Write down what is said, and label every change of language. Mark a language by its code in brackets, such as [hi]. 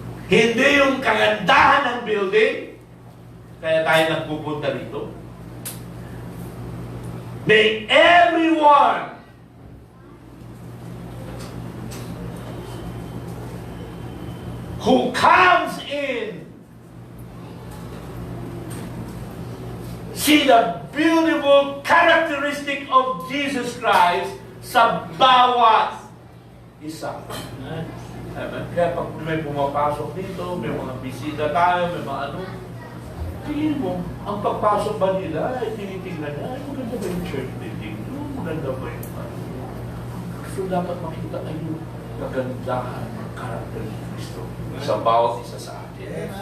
[tl] Hindi yung kagandahan ng building, kaya tayo nagpupunta dito. [en] May everyone who comes in see the beautiful characteristic of Jesus Christ [tl] sa bawat isa. [en] Amen. [tl] Kaya pag may pumapasok dito, may mga bisita tayo, may mga ano, tingin mo, ang pagpasok ba nila, tinitingnan na, maganda ba yung church building? Maganda ba yung ano? So dapat makita ay yung kagandahan ng karakter ni Kristo sa bawat isa sa atin.